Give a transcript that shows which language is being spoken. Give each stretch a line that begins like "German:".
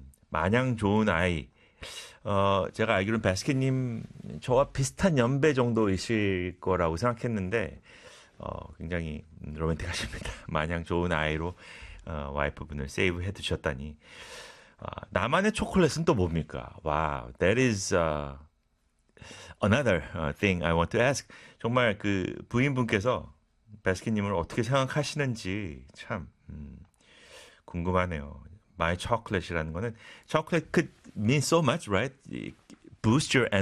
Korean: 마냥 좋은 아이. 제가 알기로는 배스킨님 저와 비슷한 연배 정도이실 거라고 생각했는데, 굉장히 로맨틱하십니다. 마냥 좋은 아이로 와이프분을 세이브 해 두셨다니. 나만의 초콜릿은 또 뭡니까?
English: 와우, wow, that is another thing I want to ask.
Korean: 정말 그 부인분께서 배스킨님을 어떻게 생각하시는지 참 궁금하네요.
English: My chocolate
Korean: 이라는 거는
English: chocolate could mean so much, right? Boost your energy.